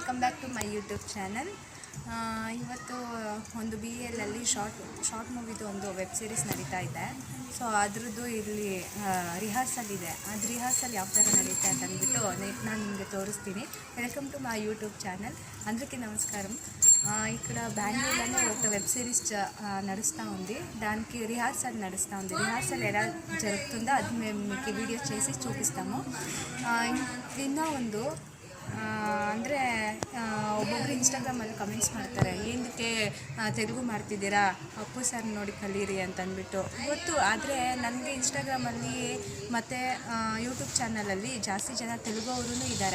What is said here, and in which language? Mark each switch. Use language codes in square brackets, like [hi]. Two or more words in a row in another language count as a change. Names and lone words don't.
[en] Welcome back to my YouTube channel. [kn] ಇವತ್ತು ಒಂದು BL ಅಲ್ಲಿ ಶಾರ್ಟ್ ಮೂವಿದು ಒಂದು [en] web series [kn] ನಡೀತಾ ಇದೆ. ಸೊ ಅದ್ರದ್ದು ಇಲ್ಲಿ ರಿಹರ್ಸಲ್ ಇದೆ. ಅದು ರಿಹರ್ಸಲ್ ಯಾವ ಥರ ನಡೀತೆ ಅಂತ ಅಂದ್ಬಿಟ್ಟು ನಾನು ನಿಮಗೆ ತೋರಿಸ್ತೀನಿ. [en] Welcome to my YouTube channel. [te] అందరికీ నమస్కారం. ఇక్కడ బెంగళూరులో ఒక వెబ్ సిరీస్ నడుస్తూ ఉంది. దానికి రిహార్సల్ నడుస్తూ ఉంది. రిహార్సల్ ఎలా జరుగుతుందో అది మేము మీకు వీడియో చేసి చూపిస్తాము. [kn] ಇನ್ನೂ ಒಂದು ಅಂದರೆ ಒಬ್ಬೊಬ್ಬರು ಇನ್ಸ್ಟಾಗ್ರಾಮಲ್ಲಿ ಕಮೆಂಟ್ಸ್ ಮಾಡ್ತಾರೆ, ಏನಕ್ಕೆ ತೆಲುಗು ಮಾಡ್ತಿದ್ದೀರಾ, ಅಪ್ಪು ಸರ್ ನೋಡಿ ಕಲೀರಿ ಅಂತಂದ್ಬಿಟ್ಟು. ಗೊತ್ತು, ಆದರೆ ನನಗೆ ಇನ್ಸ್ಟಾಗ್ರಾಮಲ್ಲಿ ಮತ್ತು ಯೂಟ್ಯೂಬ್ ಚಾನಲಲ್ಲಿ ಜಾಸ್ತಿ ಜನ ತೆಲುಗು ಅವರೂ ಇದ್ದಾರೆ.